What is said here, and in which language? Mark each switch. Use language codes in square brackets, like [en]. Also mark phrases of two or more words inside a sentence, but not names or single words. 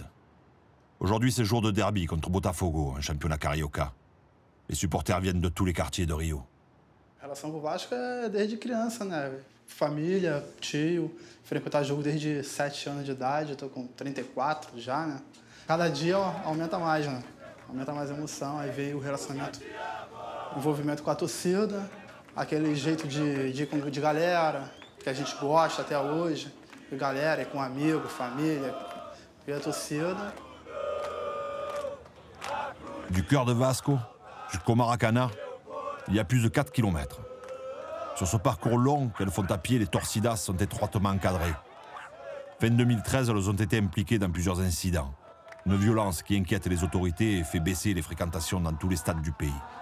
[fr] Aujourd'hui, c'est jour de derby contre Botafogo, un championnat carioca. Les supporters viennent de tous les quartiers de Rio. [pt] A relação com o Vasco é desde criança, né? Família, tio, frequentar jogo desde 7 anos de idade, eu tô com 34 já, né? Cada dia aumenta mais, né? Aumenta mais a emoção, aí veio o relacionamento, envolvimento com a torcida, aquele jeito de galera, que a gente gosta até hoje, de galera, com amigo, família, e a torcida. [fr] Du cœur de Vasco jusqu'au Maracanã, il y a plus de 4 km. Sur ce parcours long qu'elles font à pied, les Torcidas sont étroitement encadrées. Fin 2013, elles ont été impliquées dans plusieurs incidents. Une violence qui inquiète les autorités et fait baisser les fréquentations dans tous les stades du pays.